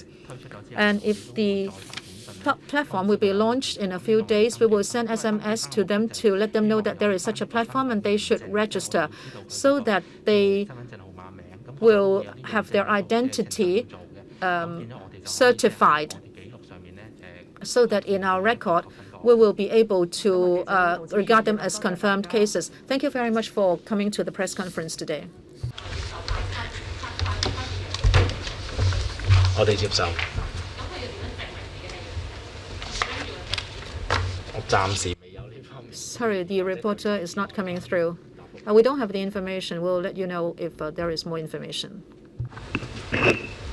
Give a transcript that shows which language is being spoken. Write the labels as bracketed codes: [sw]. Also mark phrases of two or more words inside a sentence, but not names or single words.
[en] And if the platform will be launched in a few days, we will send SMS to them to let them know that there is such a platform and they should register so that they will have their identity certified, so that in our record we will be able to regard them as confirmed cases. Thank you very much for coming to the press conference today. [yue] 我哋接受。我暫時未有呢方面。 [en] Sorry, the reporter is not coming through. We don't have the information. We'll let you know if there is more information.